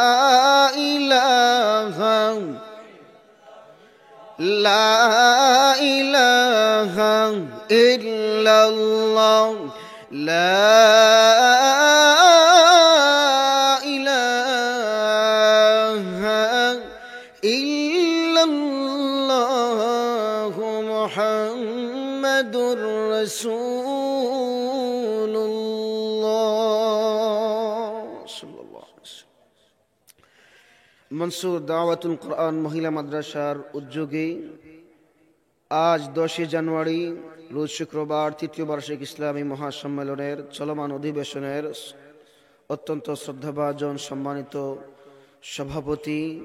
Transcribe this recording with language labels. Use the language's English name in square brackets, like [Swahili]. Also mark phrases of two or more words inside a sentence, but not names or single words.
[Arabic] الہ لا الہ الا اللہ لا الہ الا اللہ محمد رسول اللہ صلی اللہ علیہ وسلم [Bangla] মনসুর দাওয়াতুল কোরআন মহিলা মাদ্রাসার উদ্যোগে আজ 10 জানুয়ারি রোজ শুক্রবার তৃতীয় বার্ষিক ইসলামী মহাসম্মেলনের চলমান অধিবেশনের অত্যন্ত শ্রদ্ধাভাজন সম্মানিত সভাপতি,